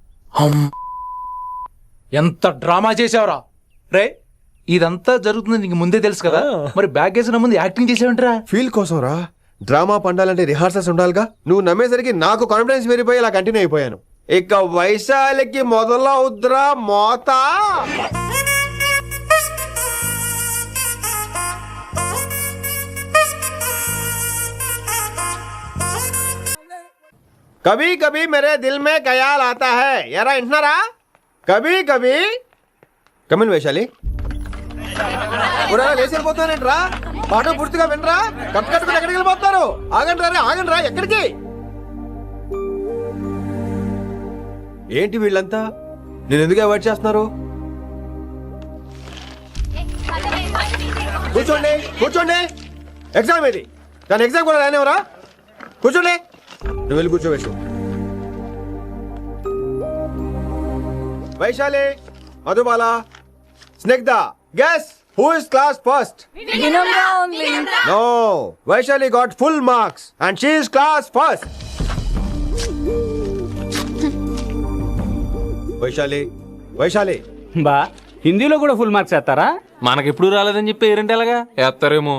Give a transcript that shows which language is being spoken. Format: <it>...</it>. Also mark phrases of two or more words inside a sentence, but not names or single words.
<te>ఎంత డ్రామా చేసావురా రే. ఇదంతా జరుగుతుంది నీకు ముందే తెలుసు కదా, మరి బ్యాగ్ వేసిన ముందు యాక్టింగ్ చేసావంటరా? ఫీల్ కోసం రా. డ్రామా పండాలంటే రిహార్సల్స్ ఉండాలిగా. నువ్వు నమ్మేసరికి నాకు కాన్ఫిడెన్స్ పెరిగిపోయి ఇలా కంటిన్యూ అయిపోయాను. ఇక వైశాలికి మొదలవుద్రా మోత.</te> <hi>कभी कभी मेरे दिल में ख़याल आता है.</hi> <te>ఎరా ఇంటున్నారా?</te> <hi>कभी कभी. కమిన్ వైశాలి.</hi> <te>లేచి వెళ్ళిపోతానంట్రా. పాట పూర్తిగా వినరా? కట్టుకుని ఎక్కడికి వెళ్ళిపోతారు? ఆగండి రా, ఆగండి రా. ఎక్కడికి? ఏంటి వీళ్ళంతా? నేను ఎందుకు అవాయిడ్ చేస్తున్నారు? కూర్చోండి కూర్చోండి. ఎగ్జామ్ ఏది? కానీ ఎగ్జామ్ కూడా రానివరా? కూర్చోండి. నువ్వు వెళ్ళి కూర్చోవేసు. వైశాలి, మధుబాల, స్నిగ్ధ, గెస్</te> <en>who is class first? No, Vaishali got full marks and she is class first.</en> <te>వైశాలి బా, హిందీలో కూడా</te> <en>full marks</en> <te>వేస్తారా? మనకెప్పుడు రాలేదని చెప్పి ఏరంటే ఎలాగా వేస్తారేమో.</te>